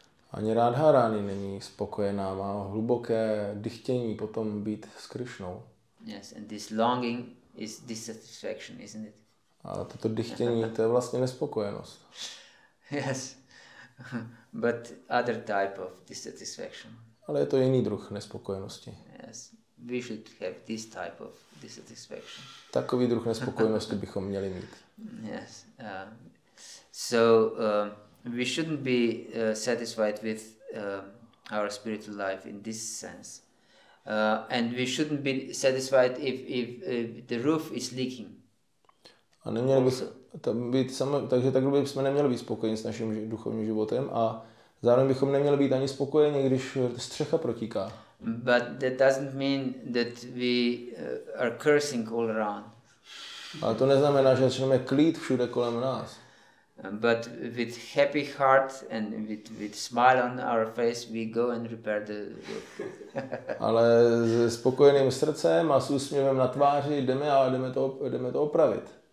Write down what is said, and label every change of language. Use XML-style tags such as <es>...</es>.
<cs>Ani Radharani není spokojená, má hluboké dychtění potom být s Kršnou.</cs> <en>Yes, and this longing is dissatisfaction, isn't it?</en> <cs>A toto dychtění, to je vlastně nespokojenost.</cs> <en>Yes, but other type of dissatisfaction.</en> <cs>Ale je to jiný druh nespokojenosti.</cs> <en>Yes, we should have this type of dissatisfaction.</en> <cs>Takový druh nespokojenosti bychom měli mít.</cs> <en>Yes, so we shouldn't be satisfied with our spiritual life in this sense. And we shouldn't be satisfied if the roof is leaking.</en> <cs>A neměli takže takhle bychom neměli být spokojeni s naším duchovním životem a zároveň bychom neměli být ani spokojeni, když střecha protíká.</cs> <en>But that doesn't mean that we are cursing all around.</en> <cs>Ale to neznamená, že začneme klít všude kolem nás.</cs> <en>But with happy heart and with smile on our face we go and repair the roof.</en> <cs>Ale se spokojeným srdcem a s úsměvem na tváři jdeme to opravit.</cs>